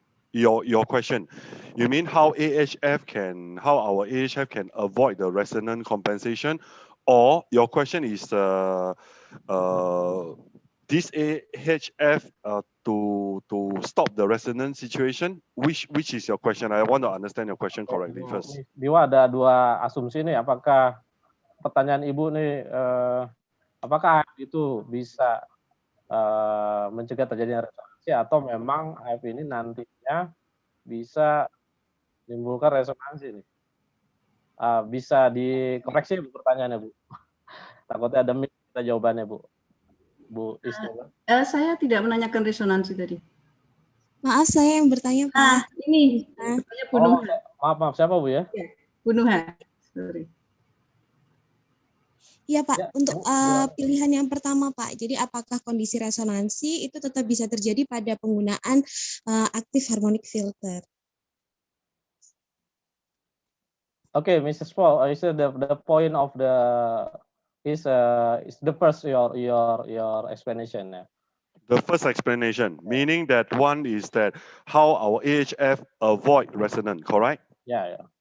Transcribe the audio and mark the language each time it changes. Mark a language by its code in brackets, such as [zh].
[en] Your question, you mean how our AHF can avoid the resonance compensation, or your question is this AHF to stop the resonance situation? Which is your question? I want to understand your question correctly first. [id] Dewa, ada dua asumsi nih. Apakah pertanyaan Ibu nih, apakah itu bisa mencegah terjadinya resonansi, atau memang AF ini nantinya bisa menimbulkan resonansi nih? Bisa dikoreksi Bu pertanyaannya, Bu? Takutnya ada minta jawabannya, Bu. Bu Istilah. Saya tidak menanyakan resonansi tadi. Maaf, saya yang bertanya, Pak. Ini Bu Nuha. Maaf, siapa Bu ya? Bu Nuha, sorry. Iya Pak, Ya, untuk pilihan yang pertama Pak, jadi apakah kondisi resonansi itu tetap bisa terjadi pada penggunaan active harmonic filter? [en] Okay, Mrs. Paul, is the point of the is the first your explanation? Yeah? The first explanation, meaning that one is that how our AHF avoid resonance, correct? Yeah.